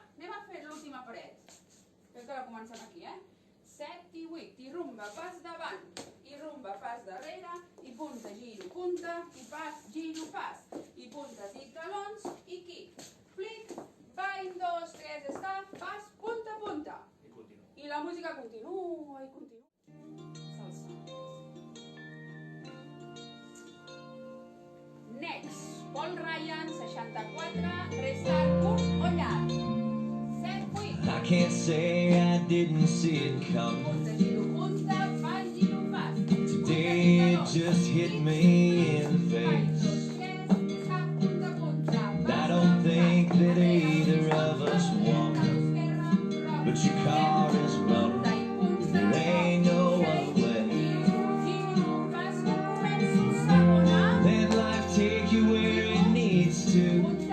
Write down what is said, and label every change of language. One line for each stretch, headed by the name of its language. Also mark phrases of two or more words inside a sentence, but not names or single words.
Catalan: Anem a fer l'última paret. Crec que la comencem aquí, 7 i 8, i rumba, pas davant, i rumba, pas darrere, i punta, giro, punta, i pas, giro, pas, i puntes i talons, i
English: quick, flick, ball,
Catalan: 2, 3, escap, pas, punta, punta. I continua. I la música continua, i continua. Salsa. Next, Paul Ryan, 64, resta curt o llarg. 7, 8.
English: I can't say I didn't see it coming.
Catalan: Punta, giro, punta, pas, giro, pas.
English: Today it just hit me in the face. I don't think that either of us won, but your car is running. There ain't no other way. Let life take you where it needs to.